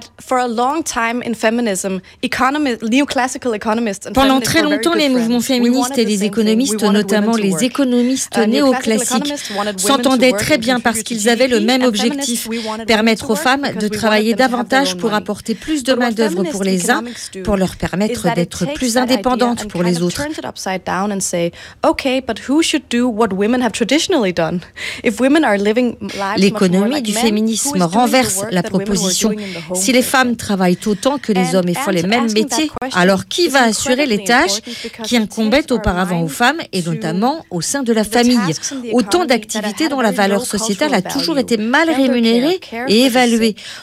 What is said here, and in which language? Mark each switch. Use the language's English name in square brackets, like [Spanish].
[French] Pendant très longtemps, les mouvements féministes et les économistes, notamment les économistes néoclassiques, s'entendaient très bien parce qu'ils avaient le même objectif, permettre aux femmes de travailler davantage pour apporter plus de main-d'œuvre pour les uns, pour leur permettre d'être plus indépendantes pour les autres. [English] Turn it upside down and say, okay, but who should do what women have traditionally done? If women are living lives much more like men, [French] l'économie du féminisme renverse la proposition. Si les femmes travaillent autant que les hommes et font les mêmes métiers, alors qui va assurer les tâches qui incombaient auparavant aux femmes et notamment au sein de la famille? Autant d'activités dont la valeur sociétale a toujours été mal rémunérée et évaluée.